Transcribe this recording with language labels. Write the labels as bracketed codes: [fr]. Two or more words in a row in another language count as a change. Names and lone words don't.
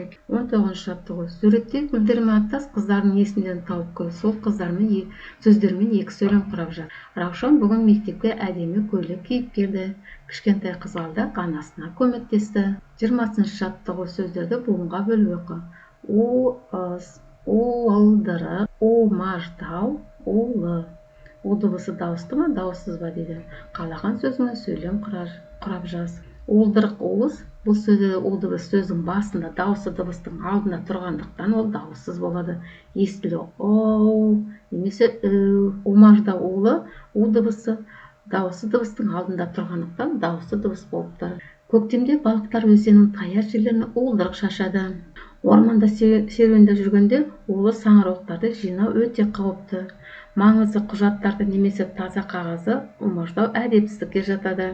[kk] 19 жаттығу. Суретте гүлдермен аттас қыздардың есімдерін тауып көр. Сол қыздармен сөздермен 2 сөйлем құрап жаз. Раушан бүгін мектепке әдемі көйлек киіп келді. Кішкентай қызғалдақ анасына көмектесті. 20 жаттығу. Сөздерді буынға бөліп оқы. У-ыз, у-ылдырық, у-маждау, у-лы. У дыбысы дауысты ма, дауыссыз ба дейді. Қалаған сөзіңе сөйлем құрап жаз. Уылдырық уыз, бұл сөзде у дыбысы сөздің басында, дауысты дыбыстың алдында тұрғандықтан ол дауыссыз болады. Естілі оу немесе үу. У-маждау улы, у дыбысы дауысты дыбыстың алдында тұрғандықтан дауысты дыбыс болып тұр. Көктемде балықтар өзеннің таяр жерлеріне уылдырық шашады. Орманда серуенде жүргенде улы саңырауықтарды жинау өте қауіпті. Маңызды құжаттарды немесе таза қағазы умаждау әдепсіздікке жатады.